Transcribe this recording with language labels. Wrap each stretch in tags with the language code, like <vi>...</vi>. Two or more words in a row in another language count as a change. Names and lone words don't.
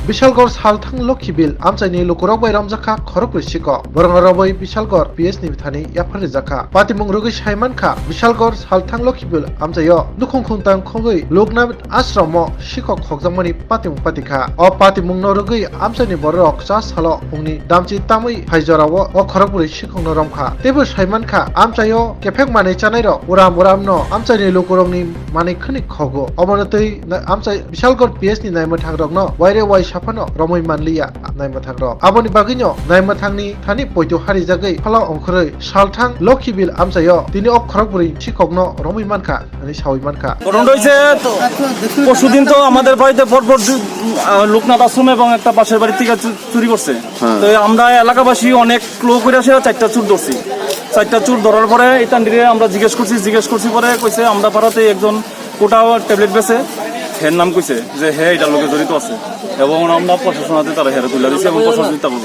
<trp>বিশালগড় সালথাং লক্ষীবিল আমচাইনি লুকুরক বাইরাম জাখা খরকপুর শিক বরং রবই বিশালগড় পিএস नि बिथानि याफारि जाखा पातिमुं रुगै साइमानखा बिशालगड़ सालथां लक्षीबिल आमचायो दुखुं खुंतां खगै लोकनाथ आश्रम शिक्षक खगजामनि पातिमुं पातिखा अ पातिमुं न रुगै आमचाइनि बरक चा सालो फुंनि दामचि तामै हाइजराव अ खरकपुर शिक्षक न रमखा तेबो साइमानखा आमचायो केफेक मानै चानाय र उराम उराम न आमचाइनि लुकुरंनि मानै खनि खगो अबनतै आमचाइ बिशालगड़ पिएस नि नायमा थांग्रक न वाइरे वाइ साफानो रमै मानलिया नायमा थांग्र आबनि बागैनो नायमा थांनि थानि पयतो हारि जागै फला अंखरै सालथां लक्षीबिल आमचायो दिनै अ खरकपुर शिक्षक न रमै मानखा अनि सावै मानखा</trp> <bn>ঘটনা হয়েছে পরশুদিন তো আমাদের বাড়িতে পরপর লোকনাথ আশ্রম এবং একটা পাশের বাড়ি থেকে চুরি করছে। তো আমরা এলাকাবাসী অনেক লোক করে আসে 4টা চুর ধরছি। 4টা চুর ধরার পরে ইতান্ডিরে আমরা জিজ্ঞেস করছি পরে কইছে আমরা পাড়াতে একজন কোটা ট্যাবলেট বেছে হের নাম কইছে যে হ্যাঁ এটার লোকে জড়িত আছে এবং আমরা প্রশাসনাতে তারা হেরে তুলে দিচ্ছে এবং প্রশাসন করবো।</bn>